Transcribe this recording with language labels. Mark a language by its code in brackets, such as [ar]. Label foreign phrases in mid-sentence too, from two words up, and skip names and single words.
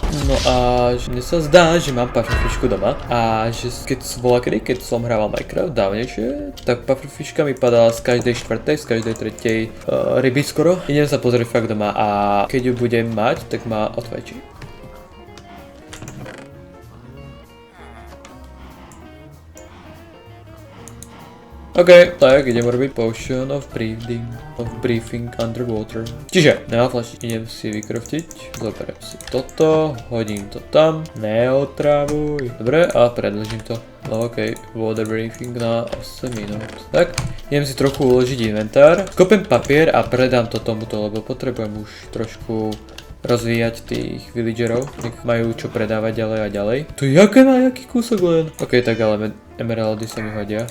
[sk] No a mne sa zdá, že mám pufferfishku doma a že keď som hrával Minecraft dávnejšie, tak pufferfishka mi padala z každej štvrtej, z každej tretej ryby skoro. Idem sa pozrieť fakt doma a keď ju budem mať, tak ma odfajčí. OK, tak idem robiť [en] potion of breathing underwater. [sk] Čiže, idem si vykraftiť, zoberiem si toto, hodím to tam, neotravuj. Dobre, a predĺžim to. No OK, [en] water breathing [sk] na 8 minút. Tak, idem si trochu uložiť inventár, kopem papier a predám to tomuto, lebo potrebujem už trošku rozvíjať tých villagerov, nech majú čo predávať ďalej a ďalej. To jaký kúsok len? OK, tak ale emeraldy sa mi hodia.